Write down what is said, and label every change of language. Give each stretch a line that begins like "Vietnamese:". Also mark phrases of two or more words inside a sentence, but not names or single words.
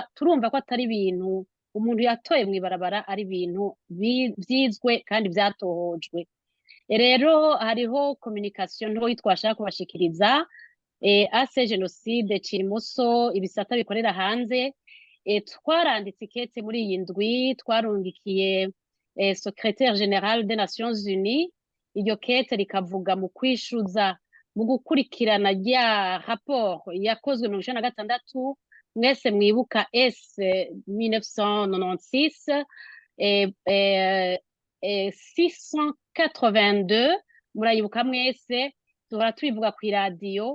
Rundi: Turumva ko atari ibintu umuntu yatoye mw'ibarabara, ari ibintu vyizwe kandi vyatohojwe. Rero hariho communication ntoyi twashaka kubashikiriza ase genocide Cirimoso ibisata bikorera hanze. Twaranditse ikete muri iyi ndwi twarungikiye
French: secrétaire général des Nations Unies.
Rundi: Iryo kete rikavuga mu kwishuza mu gukurikirana rya rapport yakozwe 1996 mwese mwibuka S 1996 682 murayibuka mwese, duhora tubivuga ku iradiyo.